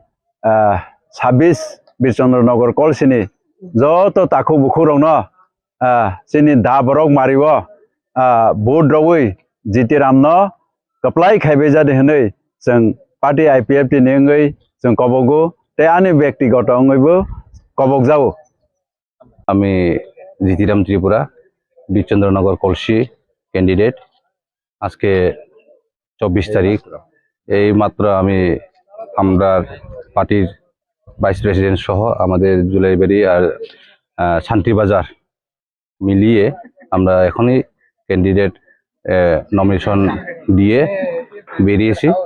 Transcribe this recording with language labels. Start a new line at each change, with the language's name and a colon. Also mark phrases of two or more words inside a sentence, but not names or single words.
Kok Borok: 26 बीरचंद्रनगर कलसीनि जत ताखु बुखुरावनो जोंनि दाबरक मारिबो भोट रावै जितिरामनो कप्लाय खायबाय जादों होनै जों पार्टी आइपिएफटी नेङै जों कबगो ते आंनि व्यक्तिगत अंगैबो कबक जाओ
Bangla: আমি জিতিরাম ত্রিপুরা बीरचंद्रनगर कलसी कैंडिडेट আজকে 24 তারিখ এই মাত্র আমি আমরা পার্টির
English: vice president
Bangla: সহ আমাদের জুলাইবাড়ি আর শান্তি বাজার মিলিয়ে আমরা এখনই
English: candidate nomination
Bangla: দিয়ে বেরিয়েছি